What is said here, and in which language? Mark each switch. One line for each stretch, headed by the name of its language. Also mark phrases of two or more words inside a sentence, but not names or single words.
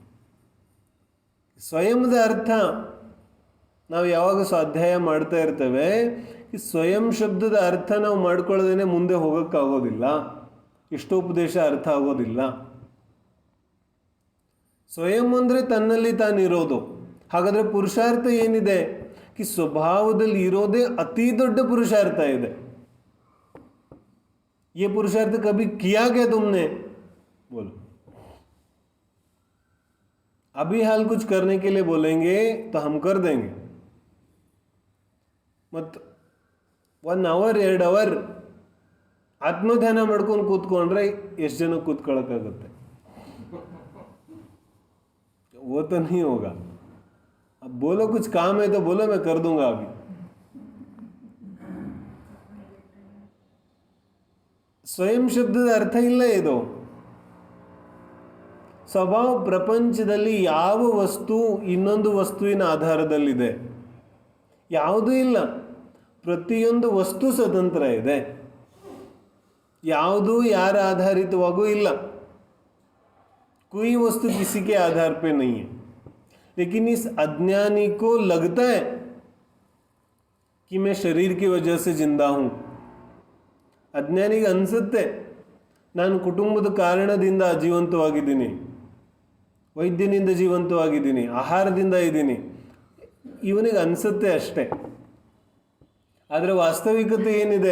Kannada: ಸ್ವಯಂದ ಅರ್ಥ ನಾವು ಯಾವಾಗ ಸ್ವಾಧ್ಯಾಯ ಮಾಡ್ತಾ ಇರ್ತೇವೆ, ಈ ಸ್ವಯಂ ಶಬ್ದದ ಅರ್ಥ ನಾವು ಮಾಡ್ಕೊಳ್ಳೋದೇನೆ ಮುಂದೆ ಹೋಗೋಕ್ಕಾಗೋದಿಲ್ಲ, ಇಷ್ಟೋಪದೇಶ ಅರ್ಥ ಆಗೋದಿಲ್ಲ. ಸ್ವಯಂ ಅಂದರೆ ತನ್ನಲ್ಲಿ ತಾನಿರೋದು. ಹಾಗಾದರೆ ಪುರುಷಾರ್ಥ ಏನಿದೆ? कि ಸ್ವಭಾವದಲ್ಲಿ ಇರೋದೇ ಅತಿ ದೊಡ್ಡ ಪುರುಷಾರ್ಥ ಇದೆ.
Hindi: ये पुरुषार्थ कभी किया क्या तुमने? बोलो. अभी हाल कुछ करने के लिए बोलेंगे तो हम कर देंगे.
Kannada: मत 1 hour 2 hour ಆತ್ಮಧ್ಯಾನ ಮಾಡ್ಕೊಂಡು ಕೂತ್ಕೊಂಡ್ರೆ ಎಷ್ಟು ಜನ ಕೂತ್ಕೊಳ್ಳೋಕ್ಕಾಗುತ್ತೆ?
Hindi: वो तो नहीं होगा. अब बोलो कुछ काम है तो बोलो, मैं कर दूंगा अभी.
Kannada: ಸ್ವಯಂ ಶಬ್ದದ ಅರ್ಥ ಇಲ್ಲ ಇದು. ಸ್ವಭಾವ ಪ್ರಪಂಚದಲ್ಲಿ ಯಾವ ವಸ್ತು ಇನ್ನೊಂದು ವಸ್ತುವಿನ ಆಧಾರದಲ್ಲಿದೆ? ಯಾವುದೂ ಇಲ್ಲ. ಪ್ರತಿಯೊಂದು ವಸ್ತು ಸ್ವತಂತ್ರ ಇದೆ, ಯಾವುದೂ ಯಾರ ಆಧಾರಿತವಾಗೂ ಇಲ್ಲ.
Hindi: कोई वस्तु किसी के आधार पे नहीं है. लेकिन इस अज्ञानी को लगता है कि मैं शरीर की वजह से जिंदा हूँ.
Kannada: ಅಜ್ಞಾನಿಗೆ ಅನಿಸುತ್ತೆ ನಾನು ಕುಟುಂಬದ ಕಾರಣದಿಂದ ಜೀವಂತವಾಗಿದ್ದೀನಿ, ವೈದ್ಯನಿಂದ ಜೀವಂತವಾಗಿದ್ದೀನಿ, ಆಹಾರದಿಂದ ಇದ್ದೀನಿ. ಇವನಿಗೆ ಅನಿಸುತ್ತೆ ಅಷ್ಟೇ. ಆದರೆ ವಾಸ್ತವಿಕತೆ ಏನಿದೆ?